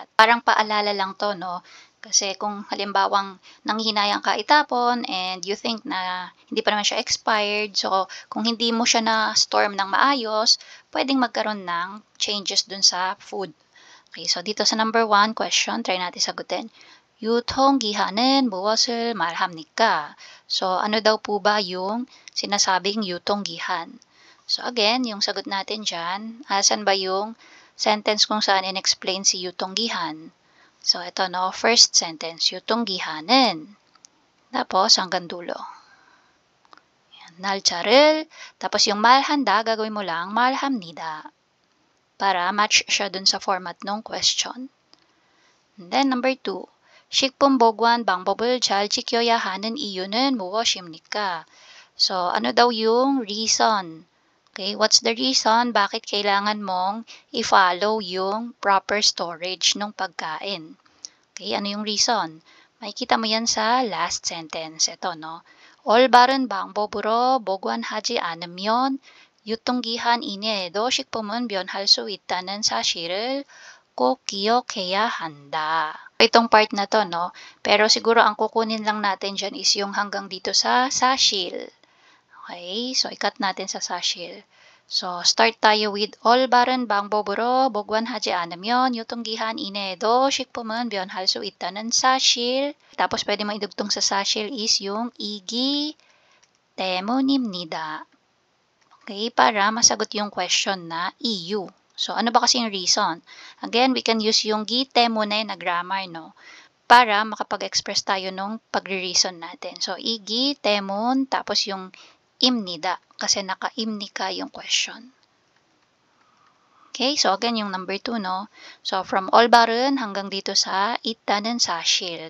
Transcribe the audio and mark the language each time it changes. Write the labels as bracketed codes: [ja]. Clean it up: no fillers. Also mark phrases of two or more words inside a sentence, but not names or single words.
[tl] Parang paalala lang to, no? Kasi kung halimbawang nanghihinayang ka itapon [en] and you think [tl] na hindi pa naman siya expired, so kung hindi mo siya na-store ng maayos, pwedeng magkaroon ng changes dun sa food. Okay, so dito sa [en] number 1 question, [tl] try natin sagutin. [ko] 유통기한은 무엇을 말합니까? [tl] So, ano daw po ba yung sinasabing 유통기한? So, again, yung sagot natin dyan, asan ba yung sentence kung saan in-explain si 유통기한? So, ito, no, first sentence, 유통기한은, tapos hanggang dulo. Yan, 날짜를, tapos yung 말한다, gagawin mo lang, 말합니다. Para match siya dun sa format ng question. [en] And then, number 2, [ko] 식품 보관 방법을 잘 지켜야 하는 이유는 무엇입니까? [tl] So, ano daw yung reason? [en] Okay, what's the reason? [tl] Bakit kailangan mong i-follow yung [en] proper storage [tl] ng pagkain? Okay, ano yung reason? Makikita mo yan sa [en] last sentence. [tl] Ito, no? [ko] 올바른 방법으로 보관하지 않으면 유통기한 이내에도 식품은 변할 수 있다는 사실을 꼭 기억해야 한다. [tl] Itong part na to, no? Pero siguro ang kukunin lang natin dyan is yung hanggang dito sa 사실. Okay, so ikat natin sa 사실. So, start tayo with [ko] 올바른 방법으로 보관하지 않으면 유통기한 이내에도 식품은 변할 수 있다는 사실. [tl] Tapos pwede mo idugtong sa 사실 is yung [ko] 이기 때문입니다. [tl] Okay, para masagot yung question na EU. So, ano ba kasi yung reason? Again, [en] we can use [tl] yung [ko] 기 때문에 [tl] na grammar, no? Para makapag-express tayo nung pagre-reason natin. So, igi 때문, tapos yung imnida, kasi naka-imnika yung question. Okay, so again, yung number 2, no? So, from 올바른 hanggang dito sa [ko] 있다는 사실.